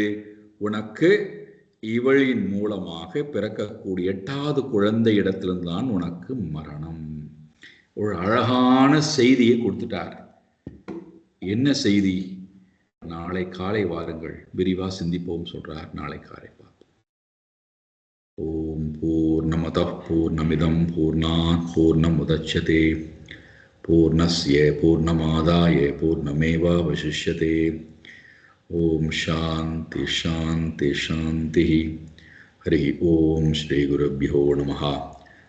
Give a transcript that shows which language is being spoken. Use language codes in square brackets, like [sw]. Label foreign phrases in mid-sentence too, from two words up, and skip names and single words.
[ta] உனக்கு இவளின் மூலமாக பிறக்கக்கூடிய 8வது குழந்தை இடத்திலிருந்தான் உனக்கு மரணம். ஒரு அழகான செய்தியை கொடுத்துட்டார். என்ன செய்தி? நாளை காலை வாருங்கள், விரிவா சிந்திப்போம் சொல்றார். நாளை காலை பார்ப்போம். [sa] ओम् पूर्णमदः पूर्णमिदं पूर्णात् पूर्णमुदच्यते पूर्णस्य पूर्णमादाय पूर्णमेवावशिष्यते. ओम् शान्ति शान्ति शान्ति. हरि ओम् श्री गुरुभ्यो नमः.